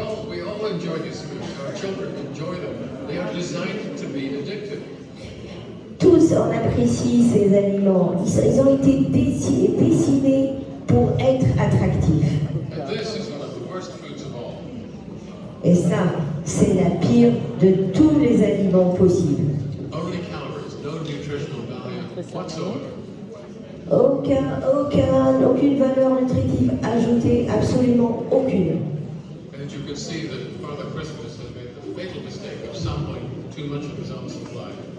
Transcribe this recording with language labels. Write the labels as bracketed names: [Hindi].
[English] We all enjoy these foods. Our children enjoy them. They are designed to be addictive. [French] Tous en apprécient ces aliments. Ils ont été dessinés pour être attractifs. [English] And this is one of the worst foods of all. [French] Et ça, c'est la pire de tous les aliments possibles. [English] Only calories, no nutritional value whatsoever. [French] Aucune valeur nutritive ajoutée, absolument aucune. [English] And you can see that Father Christmas has made the fatal mistake of sampling too much of his own supply.